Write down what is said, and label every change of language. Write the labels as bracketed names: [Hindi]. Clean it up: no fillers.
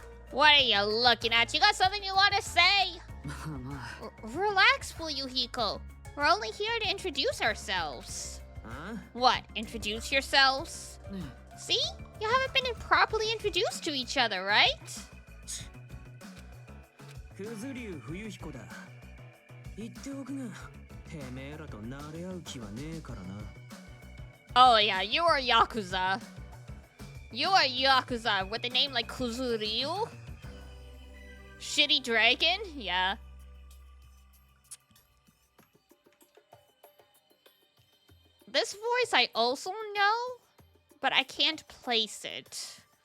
[English] What are you looking at? You got something you want to say? [Japanese] まあまあ。 [English] Relax, Fuyuhiko. We're only here to introduce ourselves. Huh? What? Introduce yourselves? [Japanese] ね [English] See? You haven't been properly introduced to each other, right? [Japanese] 九頭竜冬彦だ。言っておくが、てめえらと慣れ合う気はねえからな。 [English] Oh yeah, you are Yakuza. You are Yakuza with a name like Kuzuryu? Shitty dragon? Yeah. This voice I also know, but I can't place it.